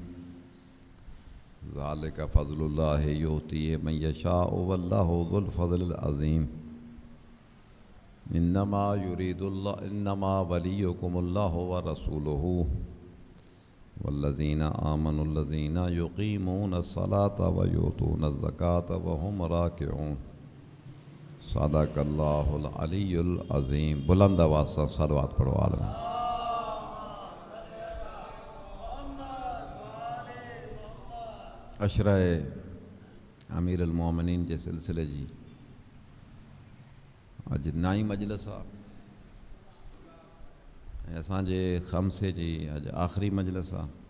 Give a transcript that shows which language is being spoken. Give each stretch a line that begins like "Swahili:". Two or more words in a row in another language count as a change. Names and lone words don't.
Arabic: ذلك فضل الله يؤتيه من يشاء والله ذو الفضل العظيم إنما وليكم الله ورسوله والذين آمنوا الذين يقيمون الصلاة ويؤتون الزكاة وهم راكعون صدق الله العلي العظيم.
Urdu: بلند آواز سے صلوات پڑھو
Sindhi: आलम। अशराए अमीरुल मोमिनीन जे सिलसिले जी अज नाई मजलिस आहे। असांजे ख़म्से जी अज आख़िरी मजलिस आहे।